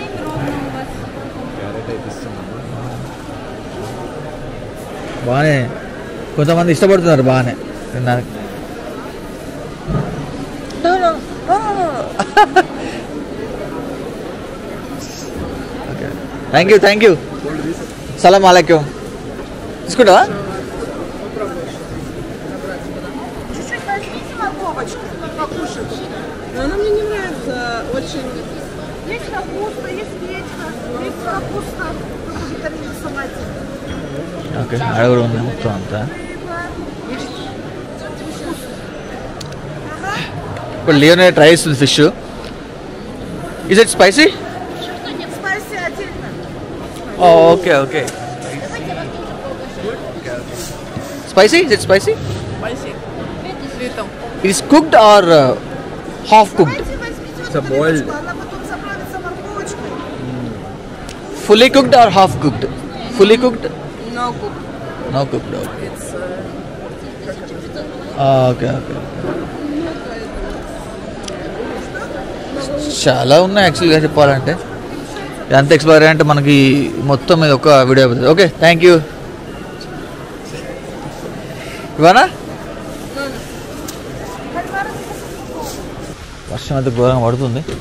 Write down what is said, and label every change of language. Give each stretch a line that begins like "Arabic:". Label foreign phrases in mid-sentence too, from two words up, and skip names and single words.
Telugu: బాగానే కొంతమంది ఇష్టపడుతున్నారు బాగానే తినడానికి.
English: okay thank you.
Arabic: سلام عليكم.
Telugu: తీసుకుంటావా?
Russian: Она мне не нравится очень. Есть капуста, есть гречка, есть капуста, витамин в салате.
Telugu: ఓకే అడగడు ఉన్నాయి మొత్తం అంతా. ఇప్పుడు లియోనే ట్రై చేస్తుంది ఫిష్.
English: is it spicy?
Russian: Спайси отдельно.
English: okay spicy. is it spicy?
Russian: Спайси. Летом.
English: It is cooked or half cooked? It's a boiled.
Russian: Она потом заправится морковочкой.
English: Fully cooked or half cooked? Fully cooked? No cook. No cooked. Okay. It's
Telugu: Okay. చాలా ఉన్నాయి యాక్చువల్గా చెప్పాలంటే. ఎంత ఎక్స్పైర్ అంటే మనకి మొత్తం మీద ఒక వీడియో అవుతుంది.
English: okay thank you.
Telugu: ఇవానా వర్షం అయితే ఘోరంగా పడుతుంది.